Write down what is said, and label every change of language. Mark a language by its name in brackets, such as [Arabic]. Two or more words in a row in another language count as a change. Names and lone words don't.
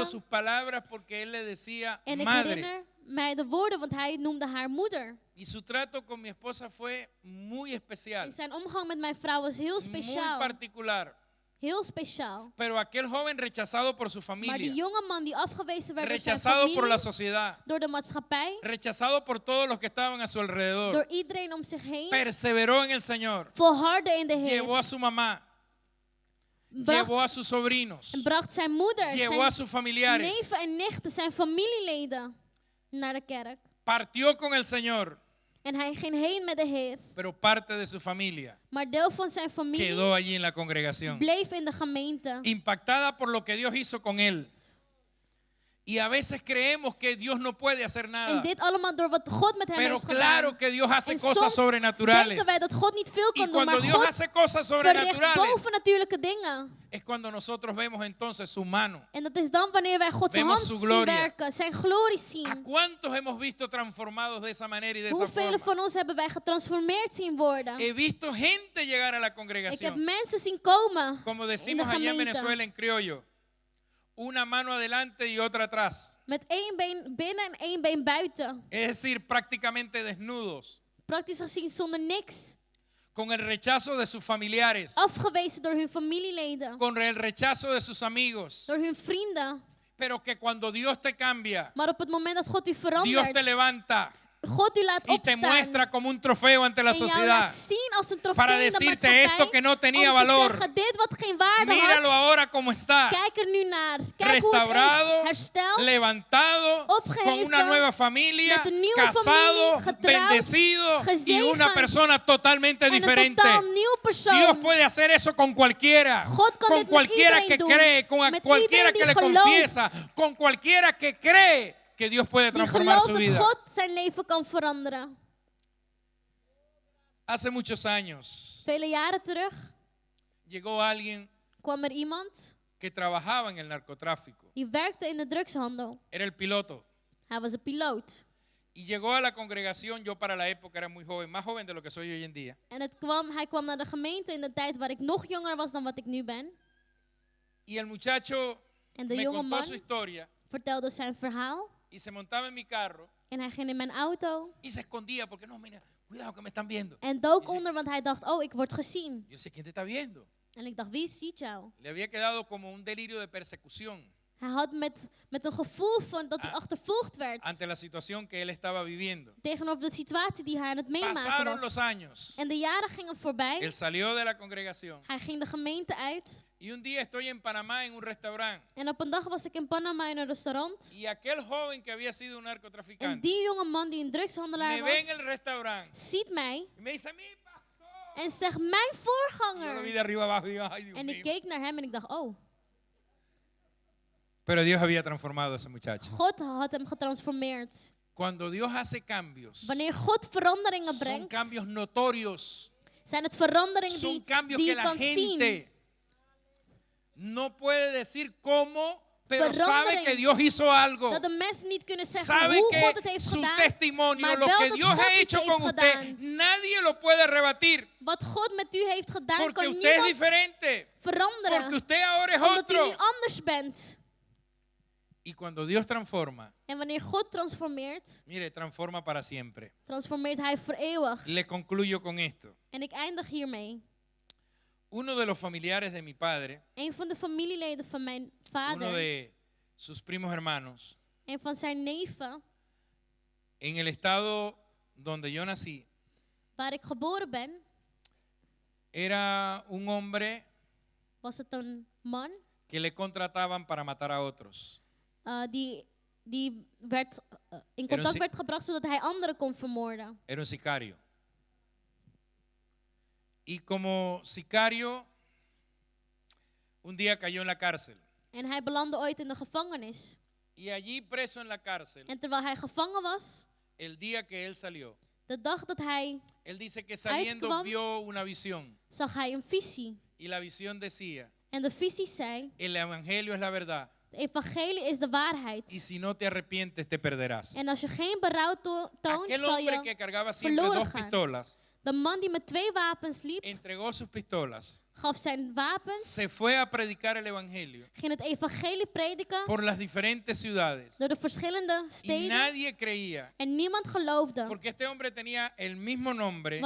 [Spanish] sus palabras porque él le decía [Dutch] En ik [Spanish] madre. [Dutch] herinner mij de woorden, want hij noemde haar moeder. [Spanish] Y su trato con mi esposa fue muy especial, [Dutch] En zijn omgang met mijn vrouw was heel [Spanish] muy [Dutch] speciaal. [Spanish] particular. [Dutch] Heel speciaal. [Spanish] Pero aquel joven rechazado por su [Dutch] Maar die [Spanish] familia, [Dutch] jongeman die afgewezen werd door zijn [Spanish] rechazado por [Dutch] familie, [Spanish] la sociedad, [Dutch] door de maatschappij, [Spanish] rechazado por todos los que estaban a su alrededor, [Dutch] door iedereen om zich heen, [Spanish] perseveró en el Señor, [Dutch] volhardde in de Heer. [Spanish] llevó a su mamá, llevó a [Dutch] Bracht, [Spanish] sus sobrinos, [Dutch] en bracht zijn moeder, [Spanish] llevó a [Dutch] zijn [Spanish] sus familiares, [Dutch] neven en nichten, zijn familieleden naar de kerk. [Spanish] partió con el Señor, [Dutch] En hij ging heen met de Heer. [Spanish] pero parte de su familia [Dutch] Maar deel van zijn familie [Spanish] quedó allí en la congregación, [Dutch] bleef in de gemeente. [Spanish] impactada por lo que Dios hizo con él. Y a veces creemos que Dios no puede hacer nada. [Dutch] En dit allemaal door wat God met hem [Spanish] Pero [Dutch] heeft gedaan. [Spanish] claro que Dios hace [Dutch] En [Spanish] cosas [Dutch] soms [Spanish] sobrenaturales. [Dutch] denken wij dat God niet veel [Spanish] Y [Dutch] kan doen, [Spanish] cuando [Dutch] maar [Spanish] Dios [Dutch] God [Spanish] hace cosas [Dutch] verricht [Spanish] sobrenaturales, [Dutch] bovennatuurlijke dingen. [Spanish] es cuando nosotros vemos entonces su mano. [Dutch] En dat is dan wanneer wij Gods [Spanish] Vemos [Dutch] hand [Spanish] su [Dutch] zien [Spanish] gloria. [Dutch] werken, zijn glorie [Spanish] ¿A [Dutch] zien. [Spanish] cuántos hemos visto transformados de esa manera y de esa [Dutch] Hoeveel [Spanish] forma? [Dutch] van ons hebben wij getransformeerd zien worden? [Spanish] He visto gente llegar a la [Dutch] Ik heb [Spanish] congregación. [Dutch] mensen zien komen [Spanish] Como [Dutch] in de [Spanish] decimos allá en [Dutch] gemeente. [Spanish] Venezuela en criollo. Una mano adelante y otra atrás. [Dutch] Met één been binnen en één been buiten. [Spanish] Es decir, prácticamente desnudos. [Dutch] Praktisch gezien zonder niks. [Spanish] Con el rechazo de sus familiares. [Dutch] Afgewezen door hun familieleden. [Spanish] Con el rechazo de sus amigos. [Dutch] Door hun vrienden. [Spanish] Pero que cuando Dios te cambia, [Dutch] Maar op het moment dat God u [Spanish] Dios te [Dutch] verandert, [Spanish] levanta [Dutch] God u laat [Spanish] y te [Dutch] opstaan [Spanish] muestra como un trofeo ante la [Dutch] en jou [Spanish] sociedad. [Dutch] laat zien als een trofee [Spanish] Para [Dutch] in de [Spanish] decirte [Dutch] maatschappij, [Spanish] esto que no tenía [Dutch] om te [Spanish] valor. [Dutch] zeggen, dit wat geen waarde [Spanish] Míralo [Dutch] had, [Spanish] ahora como está. [Dutch] kijk er nu naar. Kijk [Spanish] Restaurado, [Dutch] hoe het is hersteld, [Spanish] levantado, [Dutch] opgeheven, [Spanish] con una nueva familia, [Dutch] met een nieuwe [Spanish] casado, [Dutch] familie, getrouwd, [Spanish] bendecido y [Dutch] gezegend, [Spanish] una persona totalmente [Dutch] en een [Spanish] diferente. [Dutch] totaal nieuw persoon. [Spanish] Dios puede hacer eso con cualquiera, [Dutch] God kan [Spanish] con [Dutch] dit met [Spanish] cualquiera que [Dutch] iedereen doen, [Spanish] cree, con [Dutch] met [Spanish] cualquiera [Dutch] iedereen [Spanish] que [Dutch] die [Spanish] le [Dutch] gelooft. [Spanish] confiesa, con cualquiera que cree que Dios puede [Dutch] Die [Spanish] transformar [Dutch] gelooft [Spanish] su [Dutch] dat [Spanish] vida. [Dutch] God zijn leven kan veranderen. [Spanish] Hace muchos años [Dutch] Vele jaren terug [Spanish] llegó alguien [Dutch] kwam er iemand [Spanish] que trabajaba en el narcotráfico. [Dutch] die werkte in de drugshandel. [Spanish] Era el piloto. [Dutch] Hij was een piloot. [Spanish] Y llegó a la congregación, yo para la época era muy joven, más joven de lo que soy hoy en día. [Dutch] En hij kwam naar de gemeente in de tijd waar ik nog jonger was dan wat ik nu ben. [Spanish] Y el muchacho [Dutch] En de [Spanish] me [Dutch] jonge [Spanish] contó [Dutch] man [Spanish] su historia [Dutch] vertelde zijn verhaal. [Spanish] y se montaba en mi carro [Dutch] En hij ging in mijn auto. [Spanish] y se escondía porque no, mira, cuidado que me están viendo. [Dutch] En dook [Spanish] Dice- [Dutch] onder, want hij dacht, oh, ik word gezien. [Spanish] Yo sé quién te está viendo. [Dutch] En ik dacht, wie ziet jou? [Spanish] Le había quedado como un delirio de persecución [Dutch] Hij had met een gevoel van dat hij achtervolgd werd. [Spanish] ante la situación que él estaba viviendo. [Dutch] Tegenover de situatie die hij aan het meemaken [Spanish] Pasaron los [Dutch] was. [Spanish] años. [Dutch] En de jaren gingen voorbij. [Spanish] Él salió de la congregación [Dutch] Hij ging de gemeente uit. [Spanish] y un día estoy en Panamá en un restaurante [Dutch] En op een dag was ik in Panama in een restaurant. [Spanish] y aquel joven que había sido un [Dutch] En [Spanish] narcotraficante [Dutch] die jonge man die een drugshandelaar [Spanish] me ve en el [Dutch] was, [Spanish] restaurante [Dutch] ziet mij [Spanish] y me dice, mi pastor. [Dutch] en zegt, mijn [Spanish] Y yo lo vi [Dutch] voorganger. [Spanish] de arriba abajo y digo, ay Dios [Dutch] En ik [Spanish] mío. [Dutch] keek naar hem en ik dacht, oh, [Spanish] Pero Dios había transformado a ese muchacho. [Dutch] God had hem getransformeerd. [Spanish] Cuando Dios hace cambios, [Dutch] Wanneer God veranderingen [Spanish] son [Dutch] brengt, [Spanish] cambios notorios, [Dutch] zijn het veranderingen [Spanish] son [Dutch] die [Spanish] cambios [Dutch] je [Spanish] que la [Dutch] kan zien. [Spanish] gente no puede decir cómo, pero sabe [Dutch] Verandering. [Spanish] que Dios hizo algo. [Dutch] Dat de mensen niet kunnen zeggen [Spanish] Sabe [Dutch] hoe God [Spanish] que [Dutch] het heeft [Spanish] su [Dutch] gedaan, [Spanish] testimonio, [Dutch] maar [Spanish] lo [Dutch] wel [Spanish] que [Dutch] dat [Spanish] Dios [Dutch] God [Spanish] ha [Dutch] iets [Spanish] hecho [Dutch] heeft [Spanish] con usted, [Dutch] gedaan. [Spanish] nadie lo puede rebatir. [Dutch] Wat God met u heeft gedaan, [Spanish] Porque [Dutch] kan [Spanish] usted es [Dutch] niemand [Spanish] diferente. [Dutch] veranderen. [Spanish] Porque usted ahora es [Dutch] Omdat u nu [Spanish] otro. [Dutch] anders bent. [Spanish] Y cuando Dios transforma, [Dutch] En wanneer God transformeert, [Spanish] mire, transforma para siempre. [Dutch] transformeert Hij voor eeuwig. [Spanish] Le concluyo con esto. [Dutch] En ik eindig hiermee. [Spanish] Uno de los familiares de mi padre, [Dutch] Een van de familieleden van mijn [Spanish] uno [Dutch] vader, [Spanish] de sus primos hermanos, [Dutch] een van zijn neven, [Spanish] en el estado donde yo nací, [Dutch] waar ik geboren ben, [Spanish] era un hombre [Dutch] was het een man [Spanish] que le contrataban para matar a otros. [Dutch] die werd, in [Spanish] Era un [Dutch] contact [Spanish] si- [Dutch] werd gebracht zodat hij anderen kon vermoorden. [Spanish] Era un sicario. Y como sicario, un día cayó en la cárcel. [Dutch] En hij belandde ooit in de gevangenis. [Spanish] Y allí preso en la cárcel, [Dutch] En terwijl hij gevangen was, [Spanish] el día que él salió, [Dutch] de dag dat hij [Spanish] él dice que saliendo [Dutch] uitkwam, [Spanish] vio una visión. [Dutch] zag hij een visie. [Spanish] Y la visión decía, [Dutch] En de visie zei, [Spanish] el evangelio es la verdad. [Dutch] de evangelie is de waarheid. [Spanish] Y si no te arrepientes, te perderás. [Dutch] En als je geen berouw toont, [Spanish] Aquel [Dutch] zal [Spanish] hombre [Dutch] je [Spanish] que cargaba siempre [Dutch] verloren [Spanish] dos [Dutch] gaan. [Spanish] pistolas, [Dutch] De man die met 2 wapens liep, [Spanish] entregó sus pistolas, [Dutch] gaf zijn wapens, [Spanish] se fue a predicar el evangelio [Dutch] ging het evangelie prediken [Spanish] por las diferentes ciudades. [Dutch] door de verschillende [Spanish] Y [Dutch] steden. [Spanish] nadie creía, [Dutch] En niemand geloofde. [Spanish] porque este hombre tenía el mismo nombre.